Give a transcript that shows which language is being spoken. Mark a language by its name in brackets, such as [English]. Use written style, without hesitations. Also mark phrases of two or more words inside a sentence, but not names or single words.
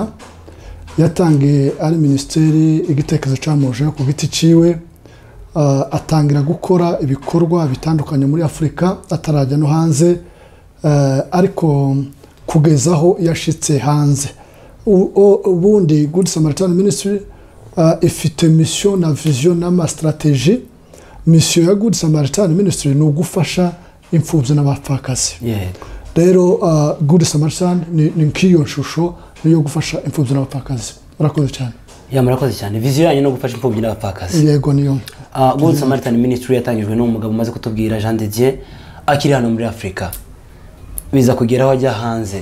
[Rundi] Yatangiye ari ministeri igitekerezo cyamuje ku giti ciwe, atangira gukora ibikorwa bitandukanye muri Afrika atarajya no hanze, ariko kugezaho yashitse hanze. Ubundi Good Samaritan Ministry ifite mission na vision na strategy. Mission ya Good Samaritan Ministry ni ugufasha imfubyi n'abapfakazi. Rero Good Samaritan ni nkiyo shusho niyo gufasha imfubyi n'abapfakazi. Murakoze cyane. Vision yanyu no gufasha imfubyi n'abapfakazi. Yego niyo. Good Samaritan Ministry yatangijwe n'umugabo umaze kutubwira Jean de Dieu akiri hano muri Afrika, biza kugeraho ajya hanze.